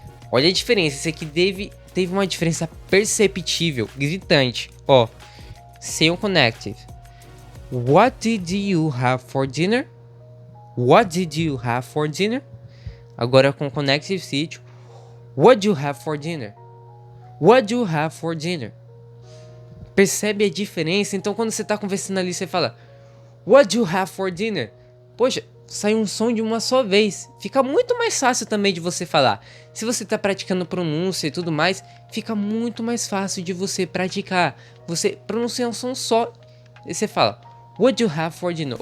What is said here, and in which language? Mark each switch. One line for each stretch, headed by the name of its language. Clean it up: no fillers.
Portuguese: Olha a diferença, isso aqui teve uma diferença perceptível, gritante. Ó, sem o Connective.
English: What did you have for dinner? What did you have for dinner?
Portuguese: Agora com
English: Connective Speech. What do you have for dinner? What do you have for dinner?
Portuguese: Percebe a diferença? Então quando você está conversando ali, você fala
English: What do you have for dinner?
Portuguese: Poxa, sai um som de uma só vez. Fica muito mais fácil também de você falar. Se você está praticando pronúncia e tudo mais, fica muito mais fácil de você praticar. Você pronuncia um som só e você fala
English: What do you have for dinner?